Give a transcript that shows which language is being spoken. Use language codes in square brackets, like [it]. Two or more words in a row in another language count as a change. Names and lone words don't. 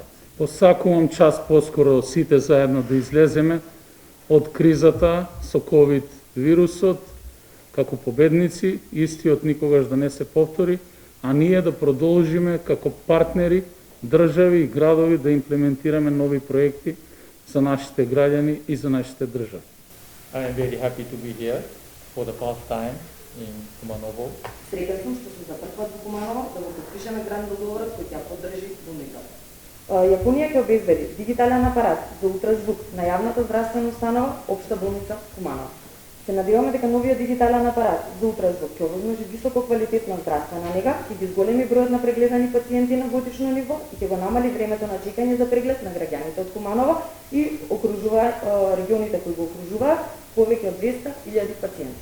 [mk] Посакувам час поскоро сите заедно да излеземе од кризата со ковид вирусот како победници, истиот никогаш да не се повтори, а ние да продолжиме како партнери, држави и градови да имплементираме нови проекти за нашите граѓани и за нашите држави. [en] I am very happy to be here for the first time in Kumanovo. [mk] Среќен сум што сум за прв пат во Куманово да го потпишеме гранд договорот кој ќе поддржи болницата. Јапонија ќе обезбеди дигитален апарат за ултразвук на јавната здравствена установа Општа болница Куманово. Се надеваме дека новиот дигитален апарат за ултразвук ќе овозможи високо квалитетна здравствена нега, ќе ги зголеми бројот на прегледани пациенти на годишно ниво и ќе го намали времето на чекање за преглед на граѓаните од Куманово и регионите кои го окружуваат повеќе од 200.000 пациенти.